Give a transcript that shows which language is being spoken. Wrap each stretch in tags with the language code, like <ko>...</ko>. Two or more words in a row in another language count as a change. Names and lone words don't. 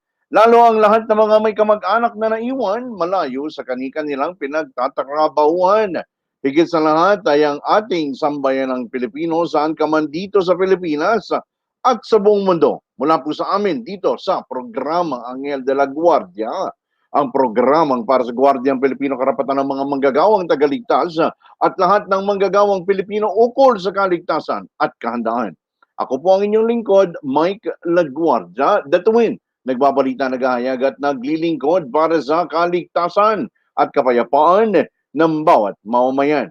<tl>Lalo ang lahat ng mga may kamag-anak na naiwan malayo sa kani-kanilang pinagtatrabahuan. Higit sa lahat ay ang ating sambayanang Pilipino saan ka man dito sa Pilipinas at sa buong mundo. Mula po sa amin dito sa programa Anghel de la Guardia, ang programang para sa Guardiang Pilipino karapatan ng mga manggagawang tagaligtas at lahat ng manggagawang Pilipino ukol sa kaligtasan at kahandaan. Ako po ang inyong lingkod, Mike Laguardia, DATUIN. Nagbabalita, naghahayag at naglilingkod para sa kaligtasan at kapayapaan ng bawat mamamayan.</tl>